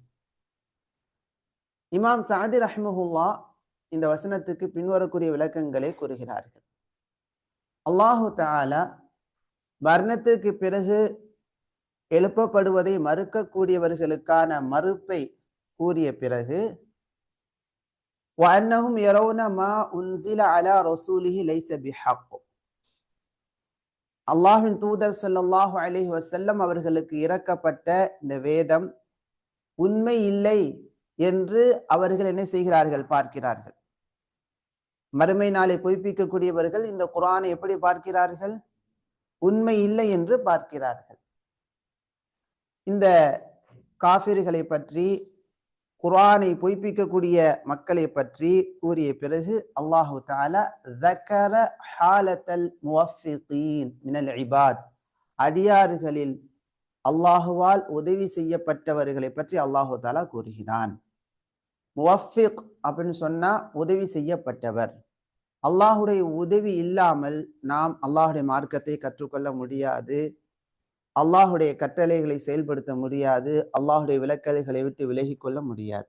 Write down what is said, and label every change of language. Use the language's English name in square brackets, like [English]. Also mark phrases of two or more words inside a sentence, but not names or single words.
[Tamil] இமாம் சஅதி ரஹ்மஹுல்லாஹ் இந்த வசனத்துக்கு பின்வரக்கூடிய விளக்கங்களை கூறுகிறார்கள். [Arabic] الله تعالى [Tamil] மரணத்திற்கு பிறகு எழுப்பப்படுவதை மறுக்கக்கூடியவர்களுக்கான மறுப்பை கூறிய பிறகு [Arabic] وأنهم يرون ما أنزل على رسوله ليس بحق [Tamil] அல்லாஹ்வின் தூதர் [Arabic] صلى الله عليه وسلم [Tamil] அவர்களுக்கு இறக்கப்பட்ட இந்த வேதம் உண்மை இல்லை என்று அவர்கள் என்ன செய்கிறார்கள்? பார்க்கிறார்கள். மறுமை நாளை பொய்ப்பிக்கக்கூடியவர்கள் இந்த குர்ஆனை எப்படி பார்க்கிறார்கள்? உண்மை இல்லை என்று பார்க்கிறார்கள். இந்த காஃபிர்களை பற்றி, குர்ஆனை பொய்ப்பிக்கக்கூடிய மக்களை பற்றி கூறிய பிறகு [Arabic] الله تعالى ذكر حالة الموفقين من العباد [Tamil] அடியார்களில் அல்லாஹுவால் உதவி செய்யப்பட்டவர்களை பற்றி [Arabic] الله تعالى [Tamil] கூறுகிறான். முவஃபிக் அப்படின்னு சொன்னா உதவி செய்யப்பட்டவர். அல்லாஹுடைய உதவி இல்லாமல் நாம் அல்லாஹுடைய மார்க்கத்தை கற்றுக்கொள்ள முடியாது, அல்லாஹுடைய கட்டளைகளை செயல்படுத்த முடியாது, அல்லாஹுடைய விலக்கல்களை விட்டு விலகி கொள்ள முடியாது.